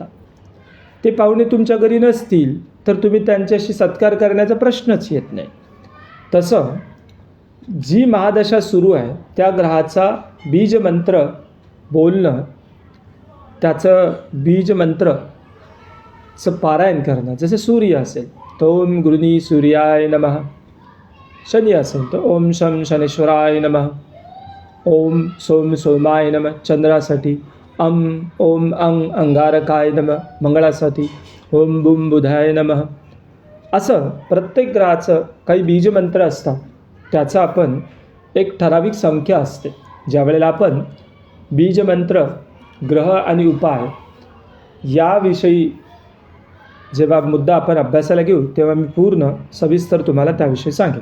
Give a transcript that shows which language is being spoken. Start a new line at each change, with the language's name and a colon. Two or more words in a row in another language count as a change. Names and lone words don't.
Marathi: ते पाहुणे तुमच्या घरी नसतील तर तुम्ही त्यांच्याशी सत्कार करण्याचा प्रश्नच येत नाही. तसं जी महादशा सुरू आहे त्या ग्रहाचा बीजमंत्र बोलणं, त्याचं बीजमंत्रचं पारायण करणं, जसं सूर्य असेल तर
Sanskrit: ओम गुरुनी सूर्याय नमः,
Marathi: शनी असेल तर
Sanskrit: ओम शम शनेश्वराय नमः, ओम सोम सोमाय नमः चंद्रासाठी, ओम अंगारकाय नमः मंगळासाठी, ओम बुम बुधाय नमः.
Marathi: असं प्रत्येक ग्रहाचं काही बीजमंत्र असतात. त्याचा आपण एक ठराविक संख्या असते. ज्यावेळेला आपण बीजमंत्र, ग्रह आणि उपाय याविषयी जेव्हा मुद्दा आपण अभ्यासाला घेऊ तेव्हा मी पूर्ण सविस्तर तुम्हाला त्याविषयी सांगेन.